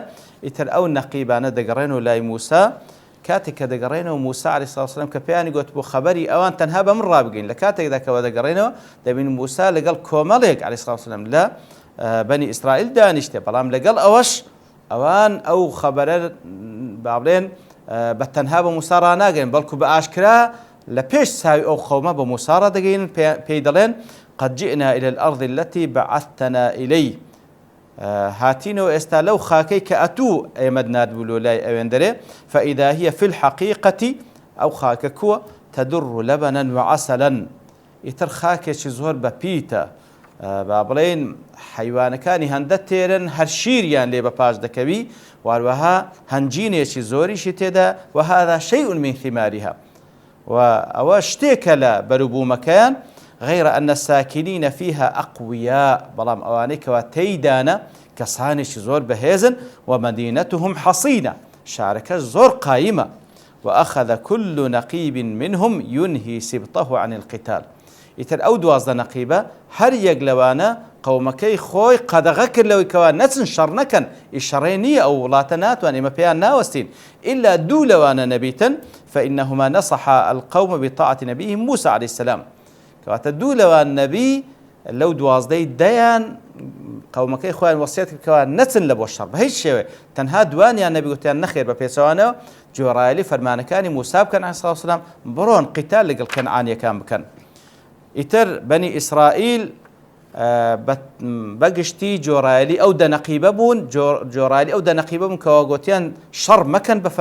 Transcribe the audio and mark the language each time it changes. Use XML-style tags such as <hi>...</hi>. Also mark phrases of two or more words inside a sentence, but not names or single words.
<ckb>ئیتر ئەو نەقیبانە دەگەڕێنەوە لای موسا کاتێک کە دەگەڕێنەوە موسا عەلەیهی سڵاو وسەلام کە پێیانی گوت بۆ خەبەری ئەوان تەنها بە من ڕابگەین لە کاتێکدا کەوە دەگەڕێنەوە دەبین موسا لەگەڵ کۆمەڵێک عەلەیهی سڵاو وسەلام لە بەنی ئیسرائیل دانیشتێ بەڵام لەگەڵ ئەوەش ئەوان ئەو خەبەرە با بڵێن بە تەنها بە موسا ڕاناگەین بەڵکو بە ئاشکرا لە پێش ساوی ئەو خەومە بە موسا ڕادەگەین پێی دەڵێن</ckb> <ar>قد جئنا إلى الأرض التي بعثتنا إليه</ar> <ckb>هاتینەوە ئێستا لەو خاکەی کە ئەتوو ئێمەد نردبوو لۆ لای ئەوێن دەرێ فإذا</ckb> <ar>هي في الحقيقة</ar> <ckb>ئەو خاکە کووە</ckb> <ar>تدر لبنا وعسلا</ar> <ckb>ئیتر خاکێکی زۆر بە پیتە با بڵێن حیوانەکانی هەندە تێرن هەر شیریان لێ بە پاش دەکەوی واروەها هەنجینێکی زۆریشی تێدا</ckb> <ar>وهذا شيء من ثمارها</ar> <ckb>و ئەوە شتێکە لە بەروبوومەکەیان</ckb> <ar>غير أن الساكنين فيها أقوياء</ar> <ckb>بەڵام ئەوانەی کەوا تێیدانە کەسانێکی زۆر بەهێزن</ckb> <ar>ومدينتهم حصينة</ar> <ckb>شارەکە زۆر قایمە</ckb> <ar>وأخذ كل نقيب منهم ينهي سبطه عن القتال.</ar> <ckb>ئیتر ئەو 12 نەقیبە هەر یەک لەوانە قەومەکەی خۆی قەدەغە کرد لەوەی کەوا نەچن شەڕ نەکەن ئیشەڕێ نییە ئەو وڵاتە ناتوان ئێمە پێیان ناوەستین إلا دوو لەوانە نەبیتن</ckb> <ar>فإنهما نصح القوم بطاعة نبيهم موسى عليه السلام</ar> <ckb>کەواتە دوو لەوان نەبی لەو 12 دەیان قەومەکەی خۆیان وەسیەت کردکەوە نەچن لە بۆ شەڕ بە هیچ شێوێ تەنها دوانیان نەبی گوتیان نەخێر بە پێچەوانەوە جۆرایلی فەرمانەکانی موسا بکەن عەلەیهی سڵاو وسەلام بڕۆن قیتال لەگەڵ کەنعانیەکان بکەن. ئیتر بەنی ئیسرائیل بەگشتی جۆرایلی ئەو دەنەقیبە بوون جۆرایلی ئەو دەنەقیبە بوون کەوا گوتیان شەڕ مەکەن بە</ckb>